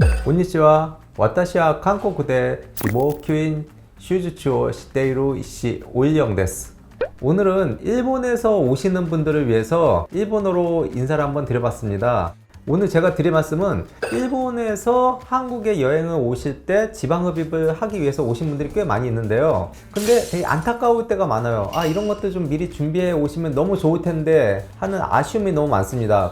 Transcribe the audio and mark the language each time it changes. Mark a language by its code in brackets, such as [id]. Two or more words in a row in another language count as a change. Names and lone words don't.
[ja] こんにちは。私は韓国で義務教員手術をしている医師오일영です. [ko] 오늘은 일본에서 오시는 분들을 위해서 일본어로 인사를 한번 드려봤습니다. 오늘 제가 드릴 말씀은 일본에서 한국에 여행을 오실 때 지방흡입을 하기 위해서 오신 분들이 꽤 많이 있는데요. 근데 되게 안타까울 때가 많아요. 이런 것들 좀 미리 준비해 오시면 너무 좋을 텐데 하는 아쉬움이 너무 많습니다.